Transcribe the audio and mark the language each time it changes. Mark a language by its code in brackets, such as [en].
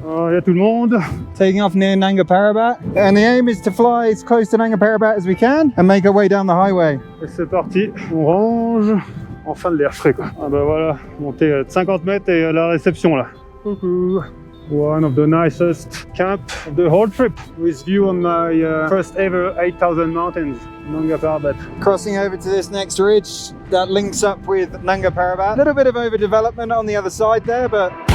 [fr] Y'a tout le monde. [en] Taking off near Nanga Parbat, and the aim is to fly as close to Nanga Parbat as we can and make our way down the highway. [fr] Et c'est parti, on range. Enfin de l'air frais quoi. Ah bah voilà, monter de 50 mètres et la réception là. Coucou. [en] One of the nicest camp of the whole trip, with view on my first ever 8,000 mountains, Nanga Parbat. Crossing over to this next ridge that links up with Nanga Parbat. A little bit of overdevelopment on the other side there, but